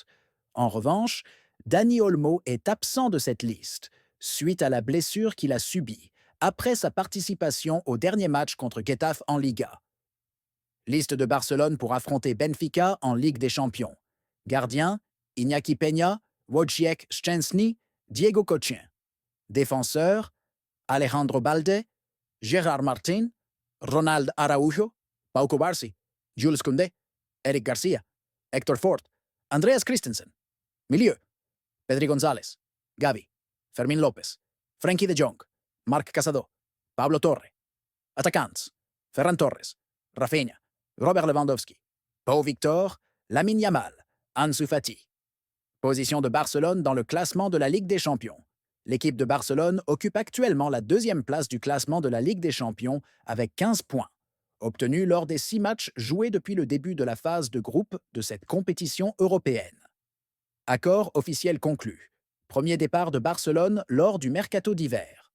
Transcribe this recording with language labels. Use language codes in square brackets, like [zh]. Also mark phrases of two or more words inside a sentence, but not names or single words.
[fr] En revanche, Dani Olmo est absent de cette liste, suite à la blessure qu'il a subie après sa participation au dernier match contre Getafe en Liga. Liste de Barcelone pour affronter Benfica en Ligue des Champions. Gardien, Iñaki Peña, Wojciech Szczęsny, Diego Kochen. Défenseur, Alejandro Balde, Gérard Martin, Ronald Araujo, Pau Cubarsí, Jules Koundé, Eric Garcia, Héctor Fort, Andreas Christensen. Milieu, Pedri González, Gavi, Fermín López, Frenkie de Jong, Marc Casado, Pablo Torre. Attaquants, Ferran Torres, Rafinha, Robert Lewandowski, Pau Victor, Lamine Yamal, Ansu Fati. Position de Barcelone dans le classement de la Ligue des Champions. L'équipe de Barcelone occupe actuellement la deuxième place du classement de la Ligue des Champions avec 15 points, obtenus lors des 6 matchs joués depuis le début de la phase de groupe de cette compétition européenne. Accord officiel conclu. Premier départ de Barcelone lors du mercato d'hiver.